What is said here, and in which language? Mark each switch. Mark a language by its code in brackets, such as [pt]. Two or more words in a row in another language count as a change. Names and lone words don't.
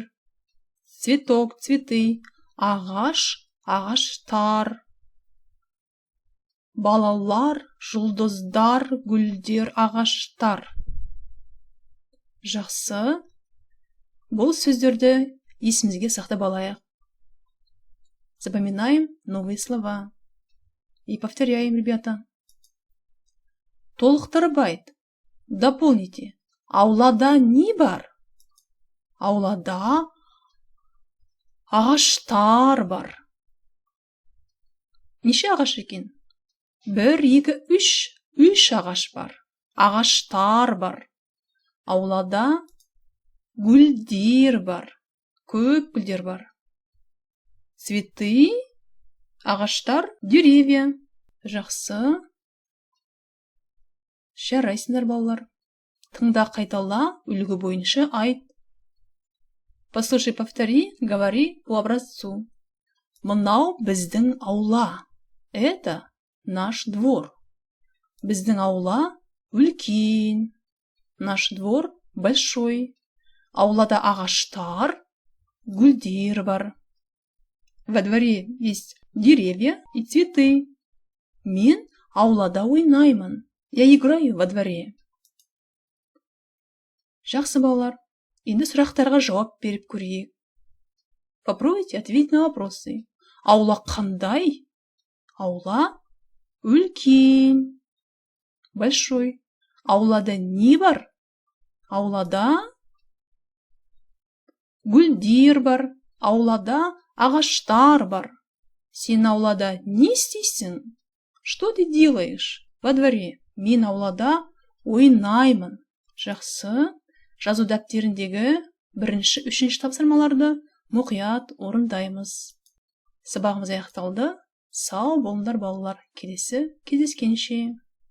[ru] Цветок, цветы. [kk] Ағаш, ағаштар. Балалар, жұлдыздар, гүлдер, ағаштар. Жақсы. Бұл сөздерді есімізге сақтап алайық. [ru] Запоминаем новые слова. И повторяем, ребята. [kk] Толықтырып айт. Дополните. Аулада не бар? Аулада ағаштар бар. Неше ағаш екен? 1, 2, 3 ағаш бар. Ағаштар бар. Аулада гүлдер бар. Көп гүлдер бар. Цветы, ағаштар, деревья. Жақсы. Жарайсыңдар, балалар. Тыңда, қайтала, үлгі бойынша айт. [ru] Послушай, повтори, говори по образцу. [kk] Мынау біздің аула. [ru] Это наш двор. [kk] Біздің аула үлкен. [ru] Наш двор большой. [kk] Аулада ағаштар, гүлдер бар. [ru] Во дворе есть деревья и цветы. [kk] Мен аулада ойнаймын. [ru] Я играю во дворе. [kk] Жақсы, балалар. Енді сұрақтарға жауап беріп көрейік. [ru] Попробуйте ответить на вопросы. [kk] Аула қандай? Аула үлкен. Большой. Аулада не бар? Аулада гүлдер бар. Аулада ағаштар бар. Сен аулада не істейсің? [ru] Что ты делаешь во дворе? [kk] Мен аулада ойнаймын. Жақсы. Жазу дәптеріндегі 1-ші, 3-ші тапсырмаларды мұқият орындаймыз. Сабағымыз аяқталды. Сау болыңдар, балалар. Келесі кездескенше.